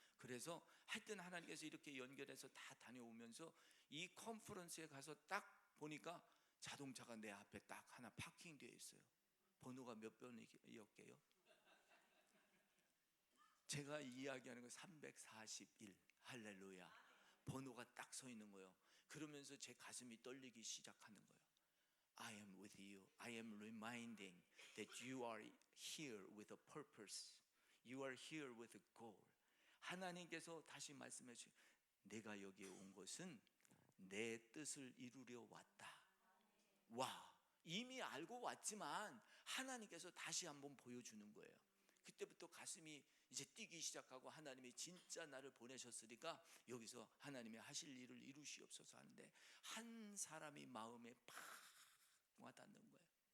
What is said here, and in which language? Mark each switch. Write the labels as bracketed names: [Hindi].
[Korean] 그래서 하여튼 하나님께서 이렇게 연결해서 다 다녀오면서 이 컨퍼런스에 가서 딱 보니까 자동차가 내 앞에 딱 하나 파킹되어 있어요. 번호가 몇 번이었게요? 제가 이야기하는 거 341, 할렐루야. 번호가 딱 서 있는 거예요. 그러면서 제 가슴이 떨리기 시작하는 거예요. [English] I am with you. I am reminding that you are here with a purpose. You are here with a goal. [Korean] 하나님께서 다시 말씀해 주시죠. 내가 여기에 온 것은 내 뜻을 이루려 왔다. 와, 이미 알고 왔지만 하나님께서 다시 한번 보여주는 거예요. 그때부터 가슴이 이제 뛰기 시작하고, 하나님이 진짜 나를 보내셨으니까 여기서 하나님이 하실 일을 이루시옵소서 하는데, 한 사람이 마음에 팍 와닿는 거예요.